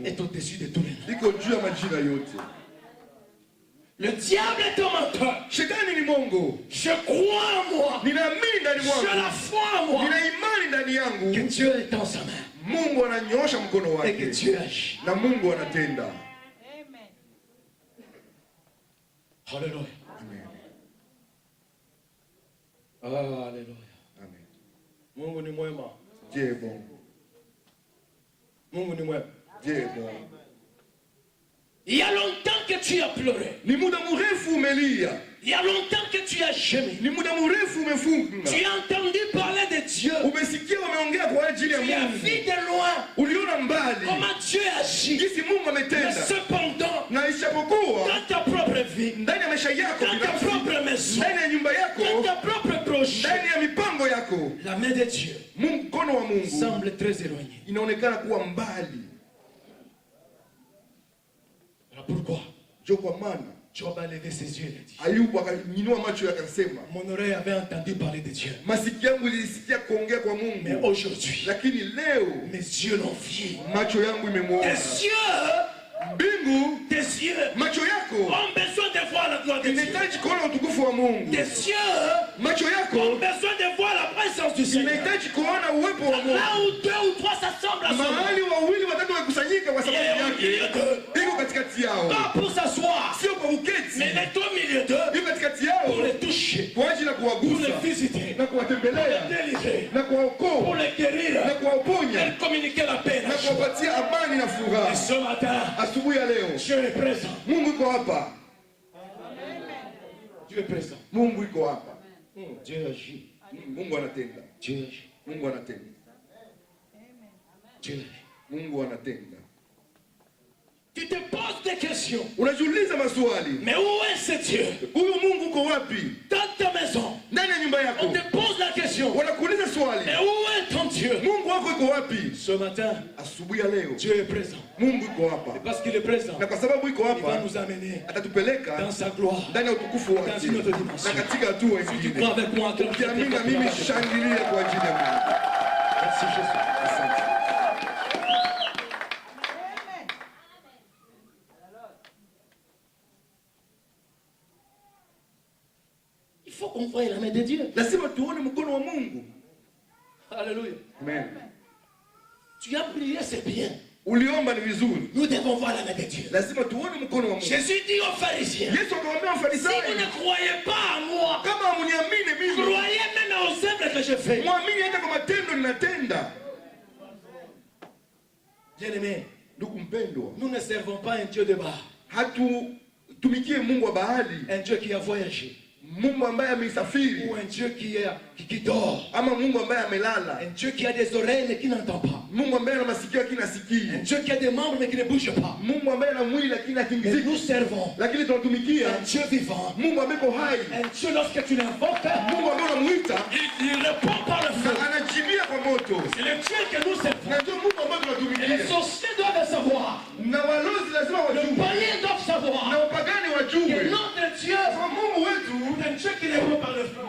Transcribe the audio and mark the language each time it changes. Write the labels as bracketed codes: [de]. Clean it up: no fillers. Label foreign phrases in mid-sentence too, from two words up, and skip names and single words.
[fr] est au-dessus de tous les noms. [sw] liko juu ya majina yote. [fr] Le diable est un menteur. [sw] Shetani ni mongo, [fr] Je crois en moi. [sw] ninaamini ndani [fr] J'ai la [sw] mwangu, [fr] foi en moi. [sw] nina imani ndani [fr] Que [sw] yangu. [fr] Dieu est dans sa main. [sw] Mungu ananyoosha mkono [fr] Et que [sw] wake [fr] Dieu agit. [sw] na Mungu anatenda. [fr] Alléluia. Amen. Alléluia. Amen. [sw] Mungu ni mwema. [fr] Dieu est bon. [sw] Mungu ni mwema. [fr] Dieu est bon. Il y a longtemps que tu as pleuré. [sw] Ni muda mrefu umelia, [fr] Il y a longtemps que tu as gemé. [sw] ni muda mrefu umefunga, [fr] Tu as entendu parler de Dieu. [sw] umesikia wameongea kwa ajili ya [fr] Tu as [sw] Mungu, [fr] vu de loin [sw] uliona mbali [fr] comment Dieu agit. [sw] jinsi Mungu [fr] Mais [sw] ametenda, [fr] cependant, [sw] na isipokuwa [fr] dans ta propre vie, [sw] ndani ya maisha yako [fr] dans ta [sw] binafsi, [fr] propre maison, [sw] ndani ya nyumba [fr] dans [sw] yako, [fr] ta propre projet, [sw] ndani ya mipango yako, [fr] la main de Dieu [sw] mkono wa Mungu [fr] semble très éloignée. [sw] inaonekana kuwa mbali. [fr] Alors pourquoi? [sw] Jo, kwa maana [fr] Job a levé ses yeux et a dit, [sw] Ayubu akanyanyua macho yake akasema, [fr] mon oreille avait entendu parler de Dieu. [sw] masikio yangu ilisikia kuongea kwa [fr] Mais [sw] Mungu, [fr] aujourd'hui, [sw] lakini leo [fr] mes yeux l'ont vu. [sw] macho yangu imemwona. [fr] Tes yeux, [sw] Mbingu, [fr] tes yeux [sw] macho yako [fr] ont besoin de voir la gloire de Dieu. [sw] inahitaji kuona utukufu wa Mungu. [fr] Tes yeux [sw] Macho [fr] ont [sw] yako [fr] besoin de voir la présence du Seigneur. [sw] inahitaji kuona uwepo wa Mungu. [fr] Là où 2 ou 3 s'assemblent à son nom. [sw] Mahali wawili watatu wakusanyika kwa sababu yake, iko katikati yao. [fr] Pas pour s'asseoir, [sw] Sio kwa uketi, [fr] mais il est au milieu d'eux [sw] iko katikati yao [fr] pour les toucher, [sw] kwa ajili ya [fr] pour [sw] kuwagusa [fr] les visiter, [sw] na [fr] pour [sw] kuwatembelea [fr] les délivrer, [sw] na [fr] pour [sw] kuwaokoa [fr] les guérir, [sw] na kuwaponya [fr] et communiquer la paix. [sw] na kuwapatia amani na [fr] Et [sw] furaha. [fr] ce matin, [sw] Asubuhi ya leo [fr] Dieu est présent. [sw] Mungu iko hapa, [fr] Dieu est présent. [sw] Mungu iko hapa, [fr] Dieu agit. [sw] Mungu anatenda, [fr] Dieu agit. [sw] Mungu anatenda, [fr] Dieu agit. [sw] Mungu anatenda. [fr] Tu te poses des questions. [sw] Unajiuliza maswali, [fr] Mais où est ce Dieu? [sw] huyu Mungu uko wapi? [fr] Dans ta maison, [sw] Ndani ya nyumba [fr] on [sw] yako [fr] te pose la question. [sw] wanakuuliza swali, [fr] Mais où est ton Dieu? [sw] Mungu wako iko wapi? [fr] Ce matin, [sw] Asubuhi ya leo [fr] Dieu est présent. [sw] Mungu iko [fr] Et [sw] hapa, [fr] parce qu'il est présent, [sw] na kwa sababu iko [fr] il va [sw] hapa [fr] nous amener [sw] atatupeleka [fr] dans sa gloire. [sw] ndani ya utukufu wake [fr] Dans une autre dimension. [sw] na katika hatua [fr] Si tu [sw] nyingine. [fr] crois avec moi, acclame Dieu. [sw] Ukiamini na mimi, shangilia kwa ajili ya Mungu. [fr] Merci Jésus. [sw] Asante. [fr] Il faut qu'on voie la main de Dieu. [sw] Lazima tuone mkono wa Mungu. [fr] Alléluia. Amen. Tu as prié, c'est bien. [sw] Uliomba ni vizuri. [fr] Nous devons voir la main de Dieu. [sw] Lazima tuone mkono wa Mungu. [fr] Jésus dit aux pharisiens, [sw] Yesu akamwambia [fr] si [sw] Mafarisayo, [fr] vous ne croyez pas à moi, [sw] kama hamuniamini mimi, [fr] croyez même aux œuvres que je fais. [sw] mwamini hata kwa matendo ninatenda. [fr] Bien-aimés, [sw] Ndugu mpendwa, [fr] nous ne servons pas un Dieu de bas, [sw] hatutumikie Mungu wa bahari, [fr] un Dieu qui a voyagé, [sw] Mungu ambaye amesafiri, [fr] ou un Dieu qui dort, [sw] ama Mungu ambaye amelala, [fr] un Dieu qui a des oreilles mais qui n'entend pas, [sw] Mungu ambaye ana masikio lakini [fr] un [sw] hasikii, [fr] Dieu qui a des membres mais qui ne bouge pas. [sw] Mungu ambaye ana mwili lakini [fr] Mais [sw] hatingiziki, [fr] nous servons [sw] lakini tunatumikia [fr] un Dieu vivant, [sw] Mungu ambaye iko hai, [fr] un Dieu lorsque tu l'invoques, [sw] Mungu ambaye unamuita [fr] il répond par le feu. [sw] na anajibia kwa moto, [fr] C'est le Dieu que nous servons. [sw] na ndio Mungu ambaye [fr] Et les [sw] tunatumikia. [fr] sorciers doivent savoir, [sw] Na walozi lazima [fr] les [sw] wajue, [fr] païens doivent [sw] na [fr] savoir [sw] wapagani [fr] que [sw] wajue [fr] notre Dieu [sw] kwa Mungu wetu [fr] est un Dieu qui répond par le feu.